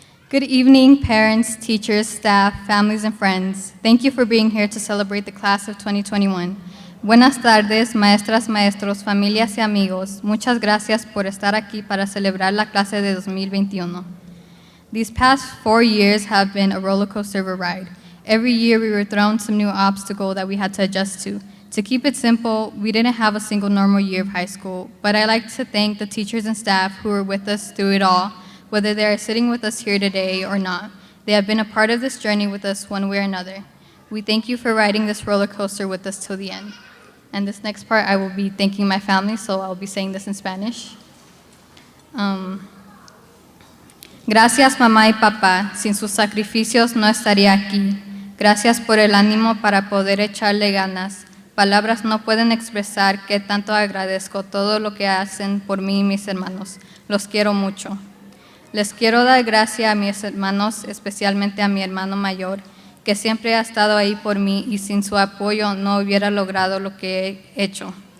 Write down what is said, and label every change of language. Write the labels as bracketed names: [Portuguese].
[English] Good evening, parents, teachers, staff, families, and friends. Thank you for being here to celebrate the class of 2021. [Spanish] Buenas tardes, maestras, maestros, familias y amigos. Muchas gracias por estar aquí para celebrar la clase de 2021. [English] These past 4 years have been a roller coaster of a ride. Every year we were thrown some new obstacle that we had to adjust to. To keep it simple, we didn't have a single normal year of high school, but I'd like to thank the teachers and staff who were with us through it all, whether they are sitting with us here today or not. They have been a part of this journey with us one way or another. We thank you for riding this roller coaster with us till the end. And this next part, I will be thanking my family, so I'll be saying this in Spanish. [Spanish] Gracias, mamá y papá. Sin sus sacrificios no estaría aquí. Gracias por el ánimo para poder echarle ganas. Palabras no pueden expresar qué tanto agradezco todo lo que hacen por mí y mis hermanos. Los quiero mucho. Les quiero dar gracias a mis hermanos, especialmente a mi hermano mayor, que siempre ha estado ahí por mí y sin su apoyo no hubiera logrado lo que he hecho.